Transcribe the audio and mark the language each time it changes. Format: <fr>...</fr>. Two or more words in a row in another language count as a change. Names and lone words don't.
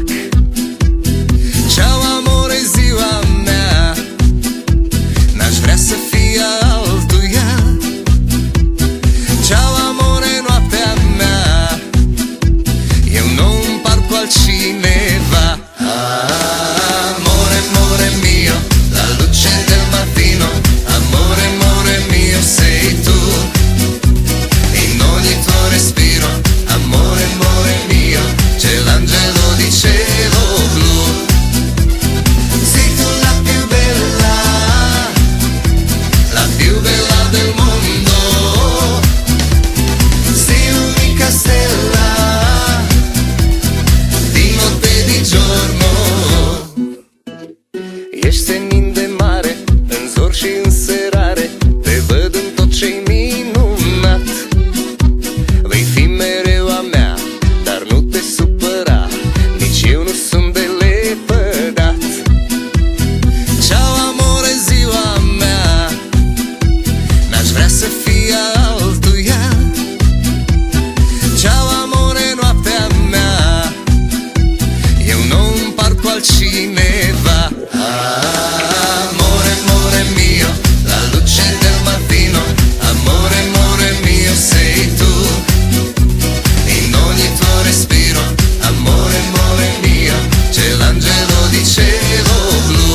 <ro>Ceau, amore, ziua mea, n-aș vrea să fie altuia. Ceau, amore, noaptea mea, eu nu împart cu altcineva.</ro> <it>Amore, amore mio, la luce del mattino, amore, amore mio, sei tu, in ogni tuo respiro, amore, amore mio, c'è l'angelo di cielo blu. Sei tu la più bella del mondo, sei l'unica stella, di notte e di giorno.</it> <ro>Ești senin de mare, în zor și în serare, te văd în tot ce-i minunat. Vei fi mereu a mea, dar nu te supăra, nici eu nu sunt de lepădat. Ceau, amore, ziua mea, n-aș vrea să fie altuia. Ceau, amore, noaptea mea, eu nu împart cu altcineva.</ro> <it>Amore, amore mio, la luce del mattino, amore, amore mio, sei tu, in ogni tuo respiro, amore, amore mio, c'è l'angelo di cielo blu.</it>